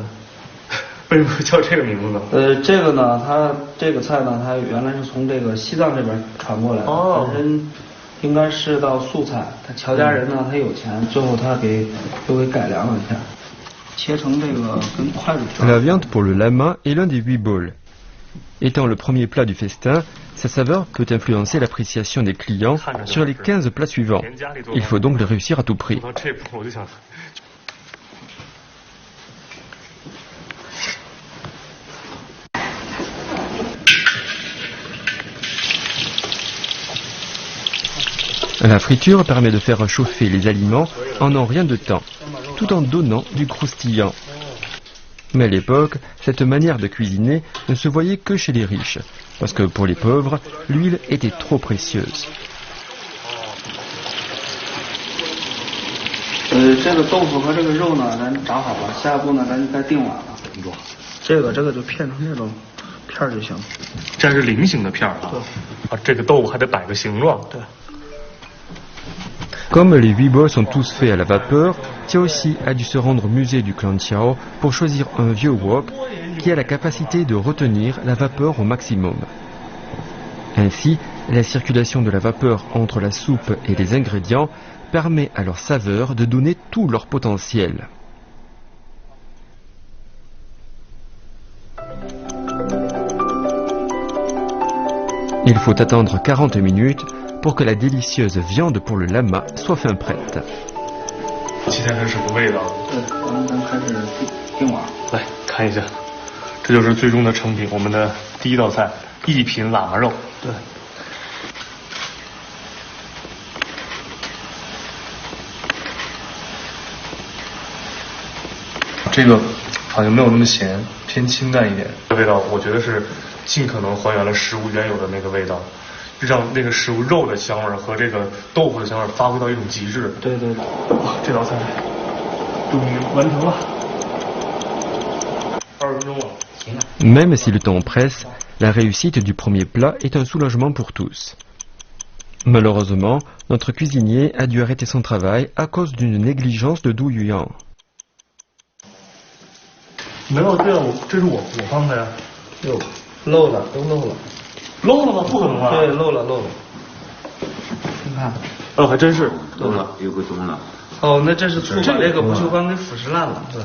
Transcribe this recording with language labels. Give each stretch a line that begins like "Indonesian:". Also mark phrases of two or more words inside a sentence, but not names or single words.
Chinese: 为什么叫这个名字呢？这个呢，它这个菜呢，它原来是从这个西藏这边传过来的，本身应该是道素菜。他乔家人呢，他有钱，最后他又给改良了一下，切成这个跟筷子条。
French: La viande pour le lama est l'un des 8 bols. Étant le premier plat du festin, sa saveur peut influencer l'appréciation des clients sur les 15 plats suivants. Il faut donc le réussir à tout prix. La friture permet de faire chauffer les aliments en un rien de temps, tout en donnant du croustillant. Mais à l'époque, cette manière de cuisiner ne se voyait que chez les riches, parce que pour les pauvres, l'huile était trop précieuse.
Chinese: 这个豆腐和这个肉呢，咱炸好了，下一步呢，咱就该定碗了。这个就片成这种片片儿就行。这是菱形的片儿啊。对。啊，这个豆腐还得摆个形状。对。
French: Comme les 8 bols sont tous faits à la vapeur, Xiaoxi a dû se rendre au musée du clan Qiao pour choisir un vieux wok qui a la capacité de retenir la vapeur au maximum. Ainsi, la circulation de la vapeur entre la soupe et les ingrédients permet à leur saveur de donner tout leur potentiel. Il faut attendre 40 minutes pour que la délicieuse viande pour le lama soit fin prête.
Chinese: 期待它是什么味道？对，咱开始定碗。来看一下，这就是最终的成品，我们的第一道菜——一品喇嘛肉。对。这个好像没有那么咸，偏清淡一点。味道我觉得是尽可能还原了食物原有的那个味道。让那个食物肉的香味和这个豆腐的香味发挥到一种极致。对对对，这道菜终于完成了，20分钟了。
French: Même si le temps presse, la réussite du premier plat est un soulagement pour tous. Malheureusement, notre cuisinier a dû arrêter son travail à cause d'une négligence de Du Yuan.
Chinese: 没有，这是我放的呀。哟，漏了，都漏了。漏了吗？不可能啊！对，漏了。你看，还真是漏了，有个洞了。哦，那这是醋把这个不锈钢给腐蚀烂了，是吧？